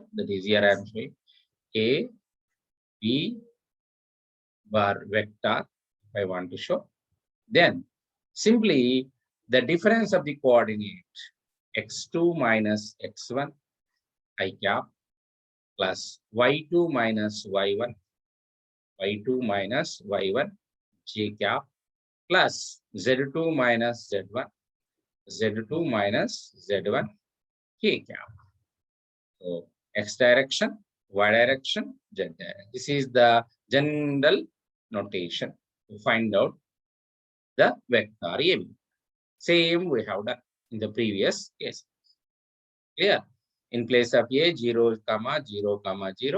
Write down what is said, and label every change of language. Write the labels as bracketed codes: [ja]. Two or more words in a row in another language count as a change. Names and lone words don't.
[en] That is here I am showing A, B bar vector if I want to show. Then simply the difference of the coordinate x2 minus x1 I cap plus y2 minus y1, y2 minus y1 j cap plus z2 minus z1, z2 minus z1 k cap. So x direction, y direction, z direction. This is the general notation to find out the vector AB. Same we have done in the previous case. Clear? In place of A, 0, 0, 0.